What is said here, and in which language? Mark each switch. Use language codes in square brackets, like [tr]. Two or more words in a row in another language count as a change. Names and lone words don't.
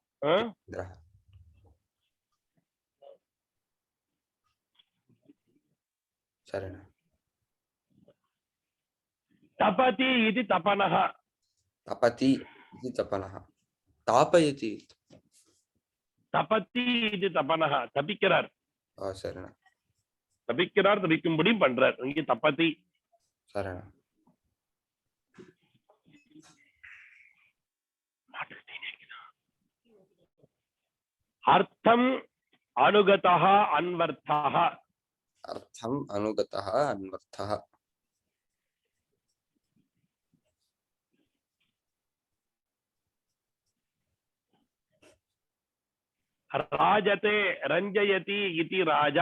[sa] तपति इति तपनः। तपति इति तपनः। तापयति तपति इति तपनः தபிக்கிறார்। [ta] சரிண்ணா தபிக்கிறார் தபிக்கும்படி பண்றார் இங்க தபதி। சரிண்ணா [sa] अर्थम अनुगतः अन्वर्थः। अर्थम अनुगतः अन्वर्थः। राजते रंजयति इति राजा।